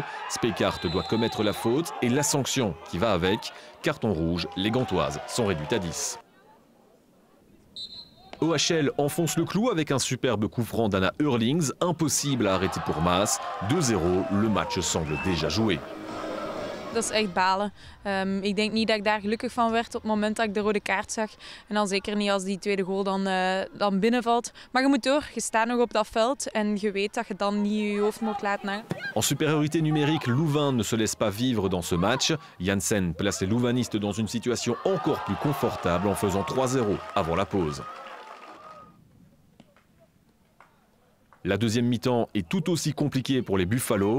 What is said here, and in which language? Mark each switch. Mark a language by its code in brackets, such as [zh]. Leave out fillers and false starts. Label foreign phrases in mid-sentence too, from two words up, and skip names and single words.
[fr] Speycart doit commettre la faute et la sanction qui va avec. Carton rouge, les Gantoises sont réduites à 10. OHL enfonce le clou avec un superbe coup franc d'Anna Eurlings, impossible à arrêter pour Maas. 2-0, le match semble déjà joué. [nl] Dat is echt balen. Ik denk niet dat ik daar gelukkig van werd op het moment dat ik de rode kaart zag. En dan zeker niet als die tweede goal dan binnenvalt. Maar je moet door, je staat nog op dat veld en je weet dat je dan niet je hoofd moet laten hangen. [fr] En supériorité numérique, Louvain ne se laisse pas vivre dans ce match. Janssen place les Louvanistes dans une situation encore plus confortable en faisant 3-0 avant la pause. La deuxième mi-temps est tout aussi compliquée pour les Buffalo.